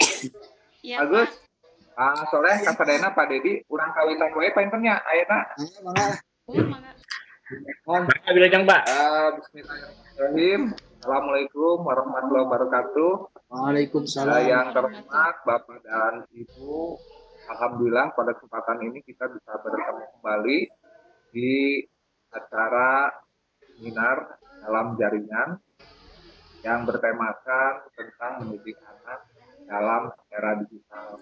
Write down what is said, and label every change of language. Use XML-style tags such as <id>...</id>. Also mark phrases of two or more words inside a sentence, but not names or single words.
<id>Ya, Agus. Pak.</id> <su>Sore kasadena Pak Dedi, urang kawitan wae paenternya ayeuna. Mangga. Oh, mangga.</su> <id>Mohon</id> <su>Pak Wilujeng, Pak.</su> <ar>بسم الله الرحمن الرحيم. السلام عليكم ورحمة الله وبركاته. Waalaikumsalam.</ar> <id>Yang terhormat Bapak dan Ibu, alhamdulillah pada kesempatan ini kita bisa bertemu kembali di acara seminar dalam jaringan yang bertemakan tentang mendidik anak dalam era digital.</id>